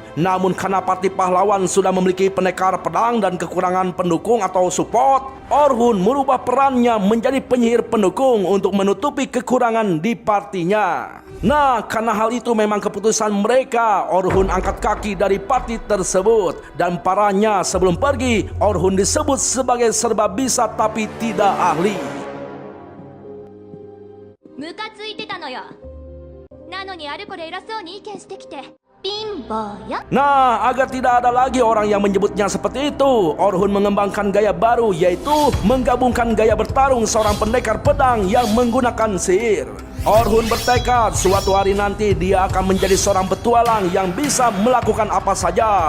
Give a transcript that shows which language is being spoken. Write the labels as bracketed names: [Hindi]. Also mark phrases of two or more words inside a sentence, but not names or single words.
[Indonesian] Namun karena parti pahlawan sudah memiliki pendekar pedang dan kekurangan pendukung atau support, Orhun merubah perannya menjadi penyihir pendukung untuk menutupi kekurangan di partinya. Nah, karena hal itu memang keputusan mereka, Orhun angkat kaki dari parti tersebut. Dan parahnya sebelum pergi, Orhun disebut sebagai serba bisa tapi tidak ahli. [Japanese] ムカついてたのよ。なのにあれこれ偉そうに意見してきてピンボーよ。 [Indonesian] Nah, agar tidak ada lagi orang yang menyebutnya seperti itu, Orhun mengembangkan gaya baru, yaitu menggabungkan gaya bertarung seorang pendekar pedang yang menggunakan sihir. Orhun bertekad suatu hari nanti dia akan menjadi seorang petualang yang bisa melakukan apa saja.